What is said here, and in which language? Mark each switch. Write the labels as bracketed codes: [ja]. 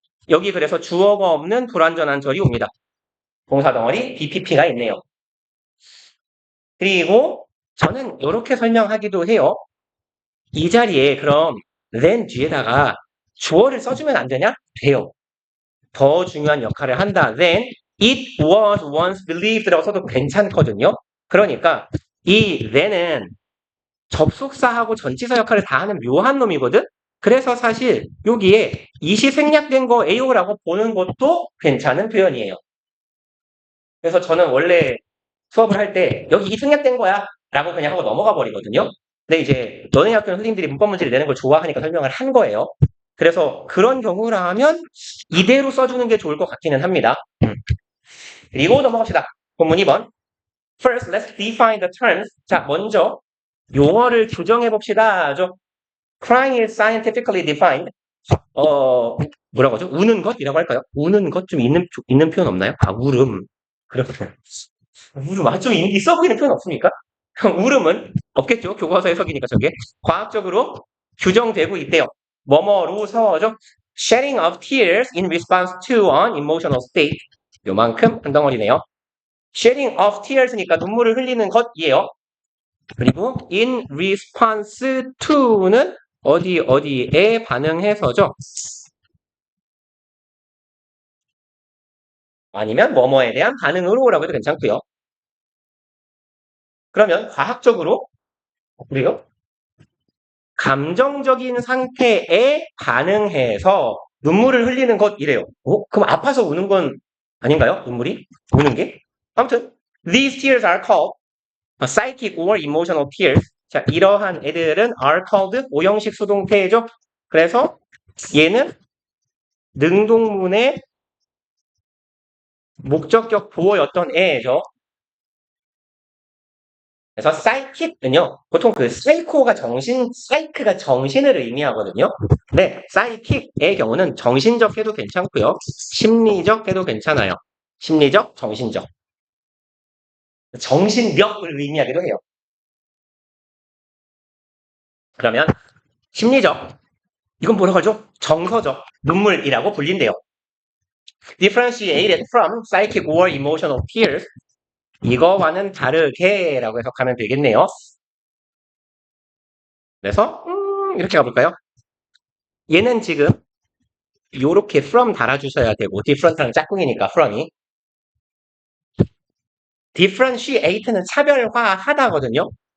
[ko] 여기 그래서 주어가 없는 불완전한 절이 옵니다. 동사 덩어리 BPP가 있네요. 그리고 저는 이렇게 설명하기도 해요. 이 자리에 그럼 then 뒤에다가 주어를 써주면 안 되냐? 돼요. 더 중요한 역할을 한다. [en] then it was once believed라고 [ko] 써도 괜찮거든요. 그러니까 이 then은 접속사하고 전치사 역할을 다 하는 묘한 놈이거든? 그래서 사실 여기에 이시 생략된 거에요라고 보는 것도 괜찮은 표현이에요. 그래서 저는 원래 수업을 할 때 여기 이 생략된 거야 라고 그냥 하고 넘어가 버리거든요. 근데 이제 너네 학교 선생님들이 문법 문제를 내는 걸 좋아하니까 설명을 한 거예요. 그래서 그런 경우라면 이대로 써주는 게 좋을 것 같기는 합니다. 그리고 넘어갑시다. 본문 2번. [en] First, let's define the terms. [ko] 자, 먼저 용어를 규정해 봅시다. [en] Crying is scientifically defined. [ko] 뭐라고 하죠? 우는 것이라고 할까요? 우는 것 좀 있는 표현 없나요? 아, 울음. 그렇군요. 울음. 아, 좀 있어 보이는 표현 없습니까? 울음은 없겠죠. 교과서 해석이니까 저게. 과학적으로 규정되고 있대요. 뭐뭐로서죠. [en] Shedding of tears in response to an emotional state. [ko] 요만큼 한 덩어리네요. [en] Shedding of tears [ko] 니까 눈물을 흘리는 것이에요. 그리고 in response to는 어디에 반응해서죠. 아니면 뭐뭐에 대한 반응으로라고 해도 괜찮고요. 그러면 과학적으로 그래요? 감정적인 상태에 반응해서 눈물을 흘리는 것이래요. 그럼 아파서 우는 건 아닌가요? 눈물이? 우는 게? [en] 아무튼 these tears are called psychic or emotional tears. [ko] 자, 이러한 애들은 are called 오형식 수동태죠. 그래서 얘는 능동문의 목적격 보어였던 애죠. 그래서 psychic은요, 보통 그 사이코가 사이크가 정신을 의미하거든요. 네, psychic의 경우는 정신적 해도 괜찮고요. 심리적 해도 괜찮아요. 심리적, 정신적. 정신력을 의미하기도 해요. 그러면 심리적, 이건 뭐라고 하죠? 정서적, 눈물이라고 불린대요. [en] differentiated from psychic or emotional tears. [ko] 이거와는 다르게 라고 해석하면 되겠네요. 그래서 이렇게 가볼까요? 얘는 지금 요렇게 from 달아주셔야 되고 different랑 짝꿍이니까 from이 differentiate는 차별화하다거든요.